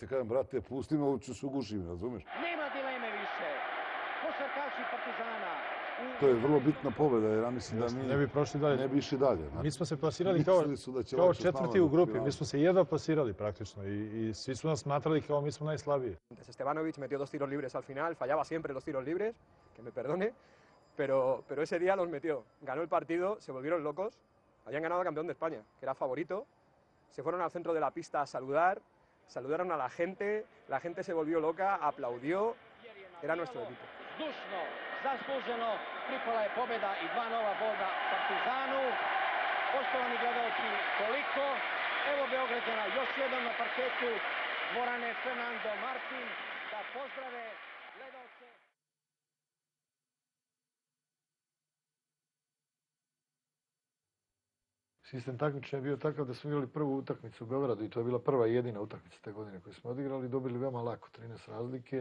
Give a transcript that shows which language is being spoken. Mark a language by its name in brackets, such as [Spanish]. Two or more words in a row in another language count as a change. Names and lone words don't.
[Serbian] Ja kažem, brate, pusti me, ovo ću se ugušim, razumiješ? Nema dileme više. Košarkaši Partizana. To je vrlo bitna pobjeda, jer ja mislim da mi ne bi prošli dalje. Ne bi išli dalje. Mi smo se plasirali kao četvrti u grupi. Mi smo se jedva plasirali praktično i svi su nas smatrali kao mi smo najslabiji. [Spanish] Stevanović metió 2 tiros libres al final, fallaba siempre los tiros libres, que me perdone, pero ese día los metió. Ganó el partido, se volvieron locos, habían ganado al campeón de España, que era favorito, se fueron al centro de la pista a saludar, saludaron a la gente se volvió loca, aplaudió, era nuestro equipo. [Serbian] Zdušno, zasluženo, pripala je pobjeda i 2 nova boda Partizanu. Poštovani gledalci, toliko. Evo Beograđana još jednom na parketu dvorane Fernando Martin da pozdrave gledalce. Sistem takmičenja je bio takav da smo igrali prvu utakmicu u Beogradu i to je bila prva i jedina utakmica te godine koju smo odigrali i dobili veoma lako, 13 razlike.